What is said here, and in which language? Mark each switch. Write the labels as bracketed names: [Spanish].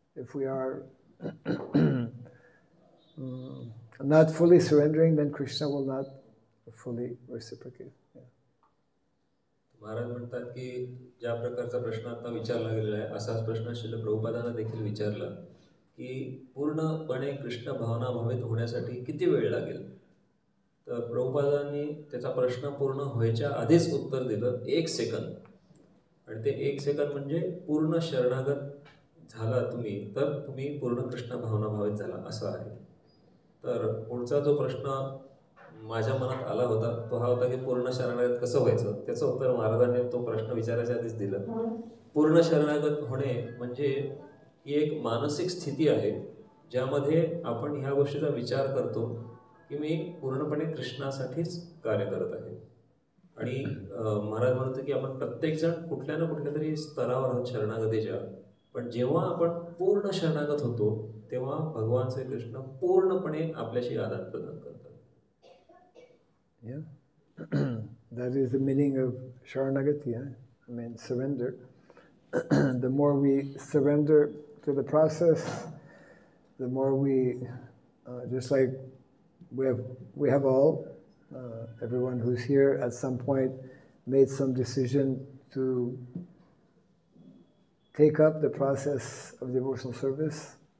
[English] If we are not fully surrendering, then Krishna will not fully reciprocate. [Marathi] Maharaj म्हणतात की ज्या प्रकारचा प्रश्न आता विचारला गेलेला आहे, असाच प्रश्न श्रील प्रभुपादांना देखील विचारला की पूर्णपणे कृष्ण भावना भावित होण्यासाठी किती वेळ लागेल. तर प्रभुपादांनी त्याचा प्रश्न पूर्ण व्हायच्या आधीच उत्तर दिलं, 1 सेकंद. आणि ते 1 सेकंद म्हणजे पूर्ण शरणागत झाला तुम्ही तर तुम्ही पूर्ण कृष्ण भावना भावित झाला असं आहे. तर पुढचा जो प्रश्न माझ्या मनात आला होता तो हा होता की पूर्ण शरणागत कसं व्हायचं. त्याचं उत्तर महाराजांनी तो प्रश्न विचारायच्या आधीच दिलं. पूर्ण शरणागत होणे म्हणजे ही एक मानसिक स्थिती आहे ज्यामध्ये आपण ह्या गोष्टीचा विचार करतो की मी पूर्णपणे कृष्णासाठीच कार्य करत आहे. आणि महाराज म्हणतो की आपण प्रत्येकजण कुठल्या ना कुठल्या तरी स्तरावर आहोत शरणागतीच्या, पण जेव्हा आपण पूर्ण शरणागत होतो तेव्हा भगवान श्रीकृष्ण पूर्णपणे आपल्याशी आदान प्रदान करतात. [English] Yeah, that is the meaning of Sharanagati. I mean, surrender. The more we surrender to the process, the more we, just like we have all, everyone who's here at some point made some decision to take up the process of devotional service.